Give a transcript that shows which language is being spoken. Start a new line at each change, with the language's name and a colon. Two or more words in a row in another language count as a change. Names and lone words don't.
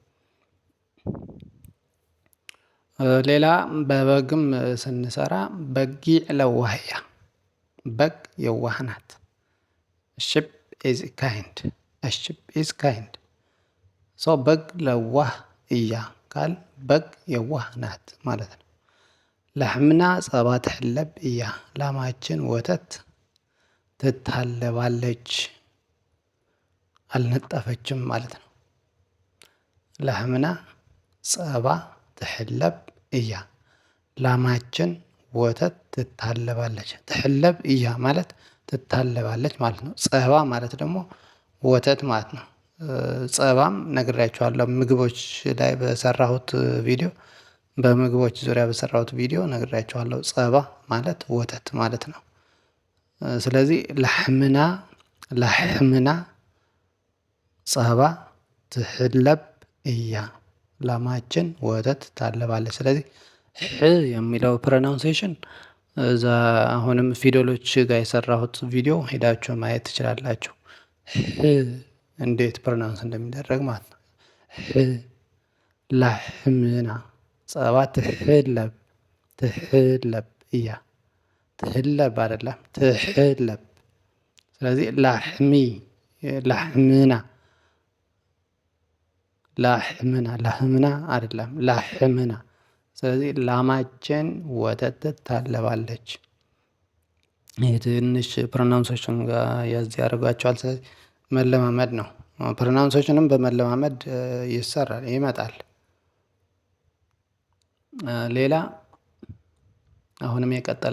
Amharic: ሌላ በበግም ስንሰራ
Tigrinya: በጊዕ ለዋህያ፣
Amharic: በግ የዋህ ናት።
English: sheep is kind፣ sheep is kind።
Amharic: ሶ
Tigrinya: በግ ለዋህ እያ
Amharic: ካል በግ የዋህ ናት ማለት ነው።
Tigrinya: ላሕምና ጸባ ትሕለብ እያ፣
Amharic: ላማችን ወተት ትታለባለች፣ አልነጠፈችም ማለት ነው።
Tigrinya: ላሕምና ጸባ ትሕለብ እያ፣
Amharic: ላማችን ወተት ትታለባለች።
Tigrinya: ትሕለብ እያ
Amharic: ማለት ትታለባለች ማለት ነው። ጸባ ማለት ደግሞ ወተት ማለት ነው። ጸባም ነግሬያችኋለሁ ምግቦች ላይ በሰራሁት ቪዲዮ፣ በምግቦች ዙሪያ በሰራሁት ቪዲዮ ነግሬያችኋለሁ። ጸባ ማለት ወተት ማለት ነው። ስለዚህ ላሕምና፣
Tigrinya: ላሕምና ጸባ ትሕለብ እያ፣
Amharic: ላማችን ወተት ታለባለች። ስለዚህ ሕ የሚለው ፕሮናውንሴሽን እዛ አሁንም ፊደሎች ጋር የሰራሁት ቪዲዮ ሄዳችሁ ማየት ትችላላችሁ። ሕ እንዴት ፕሮናውንስ እንደሚደረግ ማለት ነው። ሕ
Tigrinya: ላሕምና ጸባ ትሕለብ፣ ትሕለብ እያ፣
Amharic: ትሕለብ አይደለም ትሕለብ። ስለዚህ ላሕሚ፣ ላሕምና፣ ላሕምና፣ ላሕምና አይደለም ላሕምና። ስለዚህ ላማችን ወተት ትታለባለች። ይህ ትንሽ ፕሮናውንሶችን ጋር ያዝ ያደርጓቸዋል። ስለዚህ መለማመድ ነው። ፕሮናውንሶችንም በመለማመድ ይሰራል፣ ይመጣል። ሌላ አሁንም የቀጠለ